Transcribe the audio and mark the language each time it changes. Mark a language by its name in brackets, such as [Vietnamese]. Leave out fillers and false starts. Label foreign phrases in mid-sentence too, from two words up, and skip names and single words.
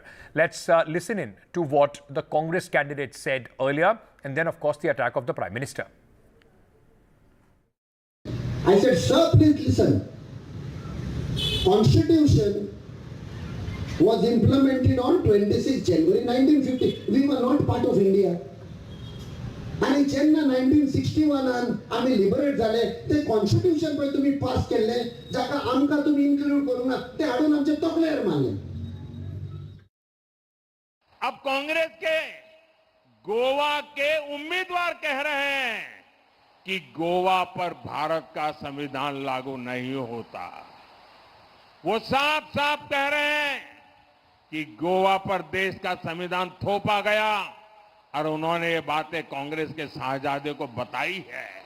[English] Let's listen in to what the Congress candidate said earlier, and then, of course, the attack of the Prime Minister. I said, sir, please listen. Constitution was implemented on 26 January 1950. We were not part of India. [Konkani] आणि जेन्ना 1961 आम्ही लिबरेट झाले ते कॉन्स्टिट्यूशन पळय तुम्ही पास केले जाका आमकां तुम्ही इन्क्लूड करूंक ना ते हाडून आमचे तकलेर मारले. [Hindi] अब कांग्रेस के गोवा के उम्मीदवार कह रहे हैं कि गोवा पर भारत का संविधान लागू नहीं होता. वो साफ साफ कह रहे हैं कि गोवा पर देश का संविधान थोपा गया और उन्होंने ये बातें कांग्रेस के साहबजादे को बताई है.